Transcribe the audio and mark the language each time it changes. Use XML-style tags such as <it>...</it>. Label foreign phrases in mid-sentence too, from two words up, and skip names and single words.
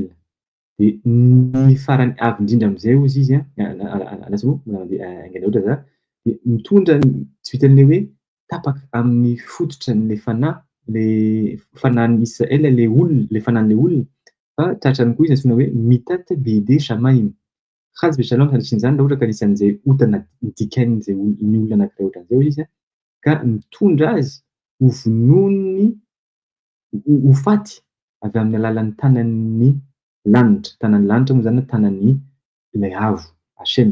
<mg>De ny farany avy indrindra am'izay izy ohatra za de mitondra tsy vitan'ilay hoe tapaka amin'ny fototran'le fanahy, le fanahin'ny Israel le olona, le fanahin'le olona, fa tratrany koa izy antsoina hoe</mg> <he>מיתה בידי שמיים. חס ושלום</he> <mg>sanatrin'izany raha ohatra ka nisy an'izay otana dikain'izay ny olona anankiray ohatran'izay izy ka mitondra azy ho vonony ho faty avy amin'ny alalan'ny tanan'ny lanitra. Tanan'ny lanitra moa zany tanan'ny ilay avo Hashem.</mg>